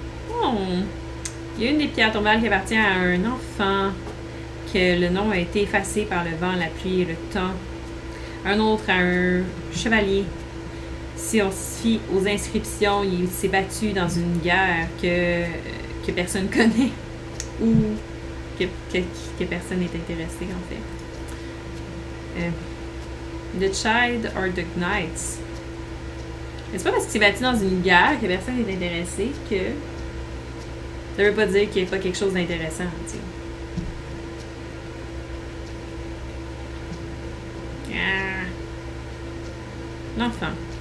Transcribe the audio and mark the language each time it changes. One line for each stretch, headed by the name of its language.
French: Oh! Il y a une des pierres tombales qui appartient à un enfant, que le nom a été effacé par le vent, la pluie et le temps. Un autre à un chevalier. Si on se fie aux inscriptions, il s'est battu dans une guerre que personne connaît ou que personne n'est intéressé, en fait.
English: The Child or the Knights.
French: C'est pas parce qu'il s'est battu dans une guerre que personne n'est intéressé que ça veut pas dire qu'il n'y a pas quelque chose d'intéressant, tu sais. L'enfant.